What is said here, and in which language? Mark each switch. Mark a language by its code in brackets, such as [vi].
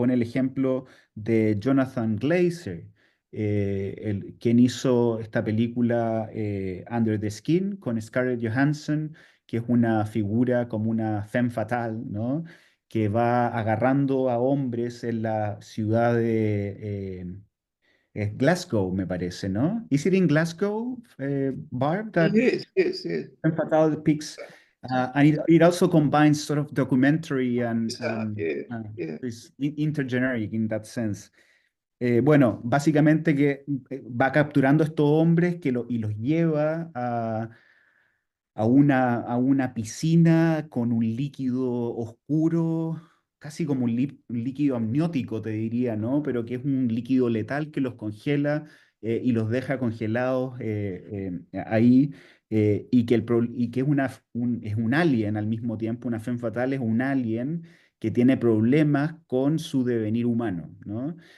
[es] Pone el ejemplo de Jonathan Glazer, quien hizo esta película Under the Skin con Scarlett Johansson, que es una figura como una femme fatale, ¿no? Que va agarrando a hombres en la ciudad de Glasgow, me parece, ¿no? [en] Is it in Glasgow, Barb, that Yes, yes, yes. femme fatale depicts and it also combines sort of documentary and Yeah, yeah. is intergeneric in that sense. [es] Bueno, básicamente que va capturando estos hombres y los lleva a una piscina con un líquido oscuro, casi como un líquido amniótico, te diría, ¿no? Pero que es un líquido letal que los congela y los deja congelados ahí, y que es es un alien al mismo tiempo, una femme fatale es un alien que tiene problemas con su devenir humano, ¿no?